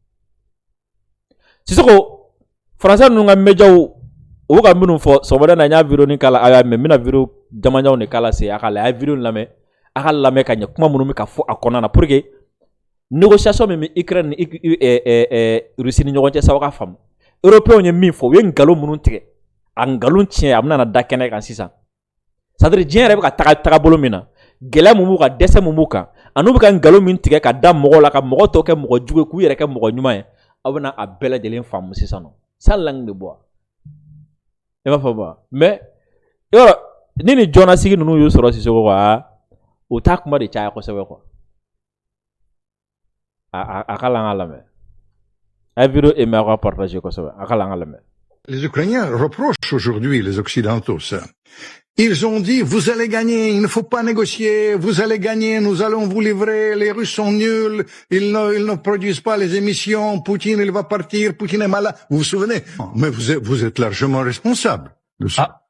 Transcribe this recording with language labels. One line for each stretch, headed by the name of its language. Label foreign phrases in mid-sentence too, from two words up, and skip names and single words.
Bambara: Sisoko français ninnu ka médiaw o bɛ ka minnu fɔ sɔgɔmada in na n y'a vidéo ni k'a la a y'a mɛn n bɛna vidéo jamanjanw de k'a la se a ka layɛ a ye vidéo in lamɛn a ka lamɛn ka ɲɛ kuma minnu bɛ ka fɔ a kɔnɔna na
French: pour que négociation
Bambara: min bɛ Ukraine ni Russie ni ɲɔgɔn cɛ sa aw ka faamu européens ye min fɔ u ye nkalon minnu tigɛ a nkalon tiɲɛ a bɛna na da kɛnɛ kan sisan
French: c'est à dire
Bambara: diɲɛ yɛrɛ bɛ ka taga bolo min na gɛlɛya mun b'u kan dɛsɛ mun b'u kan ani u bɛ ka nkalon min tigɛ ka da mɔgɔw la ka mɔgɔ tɔw kɛ mɔgɔ jugu ye k'u yɛrɛ kɛ mɔgɔ ɲuman ye aw bɛna a bɛɛ lajɛlen faamu sisan nɔ
French: ça langue de bois
Bambara: i b'a fɔ ba mais yɔrɔ ni ni jɔnnasigi ninnu y'u sɔrɔ Sisoko quoi o t'a kuma de caya kosɛbɛ quoi a ka lan ka lamɛn a ye
French: vidéo aimé
Bambara: a ka partager kosɛbɛ a ka lan ka lamɛn.
French: Les Ukrainiens reprochent aujourd'hui les Occidentaux ça. Ils ont dit, vous allez gagner, il ne faut pas négocier, vous allez gagner, nous allons vous livrer, les Russes sont nuls, ils ne produisent pas les émissions, Poutine il va partir, Poutine est malade. Vous vous souvenez? Mais vous êtes largement responsable de ça.